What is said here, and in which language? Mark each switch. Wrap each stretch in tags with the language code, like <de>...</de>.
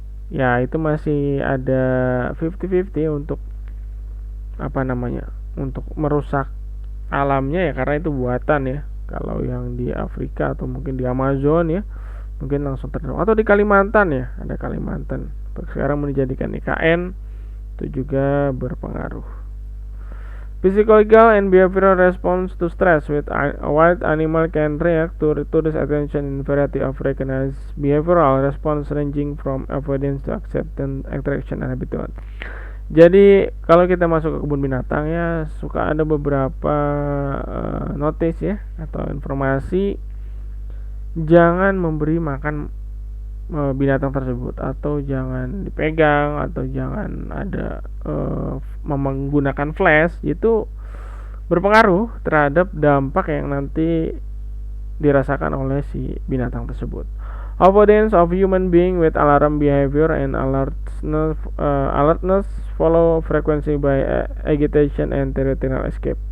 <id>Ya, itu masih ada 50-50 untuk untuk merusak alamnya ya, karena itu buatan ya. Kalau yang di Afrika atau mungkin di Amazon ya, mungkin langsung terdorong. Atau di Kalimantan ya, ada Kalimantan sekarang menjadikan IKN, itu juga berpengaruh.</id> <en>Physiological and behavioral response to stress with a wild animal can react to tourist attention in variety of recognized behavioral response ranging from avoidance to acceptance, attraction, and habitat.</en> <id>Jadi kalau kita masuk ke kebun binatang ya, suka ada beberapa notice ya atau informasi, jangan memberi makan binatang tersebut, atau jangan dipegang, atau jangan ada menggunakan flash. Itu berpengaruh terhadap dampak yang nanti dirasakan oleh si binatang tersebut.</id> <en>Avoidance of human being with alarm behavior and alertness follow frequency by agitation and territorial escape.</en>